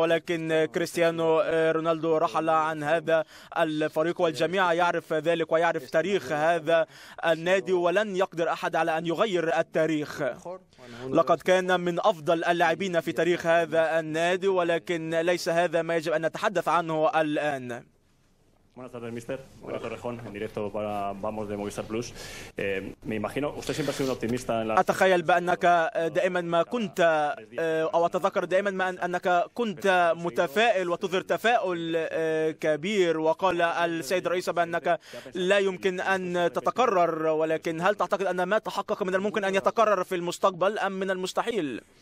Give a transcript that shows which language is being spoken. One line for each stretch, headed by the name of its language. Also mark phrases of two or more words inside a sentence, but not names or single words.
Arabic: ولكن كريستيانو رونالدو رحل عن هذا الفريق والجميع يعرف ذلك ويعرف تاريخ هذا النادي، ولن يقدر أحد على أن يغير التاريخ. لقد كان من أفضل اللاعبين في تاريخ هذا النادي، ولكن ليس هذا ما يجب أن نتحدث عنه الآن.
Spanish: Buenas tardes, mister. Buenas Torrejón, en directo para Vamos de Movistar Plus. Me imagino, usted siempre ha sido un optimista en la...
Arabic: أتخيل بأنك دائما ما كنت أو أتذكر دائما ما أنك كنت متفائل وتظهر تفاؤل كبير. وقال السيد الرئيس بأنك لا يمكن أن تتكرر، ولكن هل تعتقد أن ما تحقق من الممكن أن يتكرر في المستقبل أم من المستحيل؟